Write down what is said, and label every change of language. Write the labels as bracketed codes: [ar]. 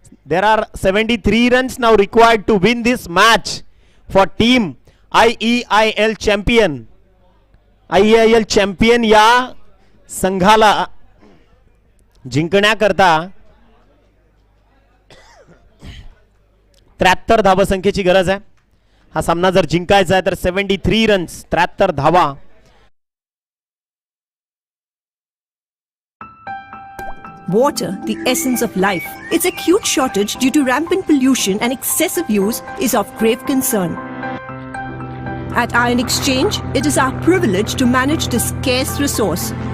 [en] There are 73 runs now required to win this match for team IEIL champion. [mr] IEIL champion या संघाला जिंकण्याकरता 73 धावसंख्येची गरज आहे. हा सामना जर जिंकायचा आहे तर 73 रन्स 73 धावा. [en] Water, the essence of life. Its acute shortage due to rampant pollution and excessive use is of grave concern. At Iron Exchange, it is our privilege to manage this scarce resource.